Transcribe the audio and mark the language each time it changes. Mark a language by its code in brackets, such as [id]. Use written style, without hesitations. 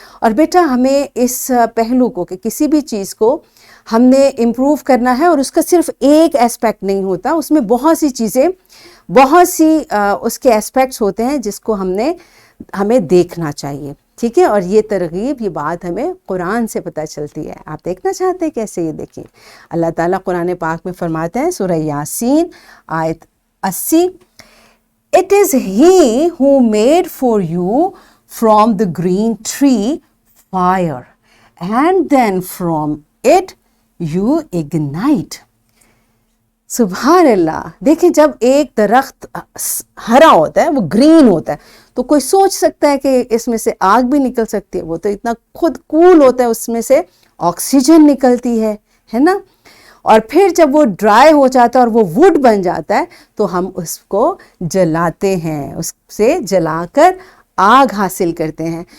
[ur] اور بیٹا ہمیں اس پہلو کو کہ کسی بھی چیز کو ہم نے امپروو کرنا ہے, اور اس کا صرف ایک اسپیکٹ نہیں ہوتا, اس میں بہت سی چیزیں, بہت سی اس کے اسپیکٹس ہوتے ہیں جس کو ہمیں دیکھنا چاہیے. ٹھیک ہے. اور یہ ترغیب, یہ بات ہمیں قرآن سے پتہ چلتی ہے. آپ دیکھنا چاہتے ہیں کیسے؟ یہ دیکھیں, اللہ تعالیٰ قرآن پاک میں فرماتے ہیں سورہ یاسین آیت 80, [en] It is he who made for you from the green tree fire and then from it you ignite. [ur] سبحان اللہ. دیکھیں جب ایک درخت ہرا ہوتا ہے, وہ گرین ہوتا ہے, تو کوئی سوچ سکتا ہے کہ اس میں سے آگ بھی نکل سکتی ہے؟ وہ تو اتنا خود کول ہوتا ہے, اس میں سے آکسیجن نکلتی ہے نا. اور پھر جب وہ ڈرائی ہو جاتا ہے اور وہ ووڈ بن جاتا ہے تو ہم اس کو جلاتے ہیں, اس سے جلا کر آگ حاصل کرتے ہیں.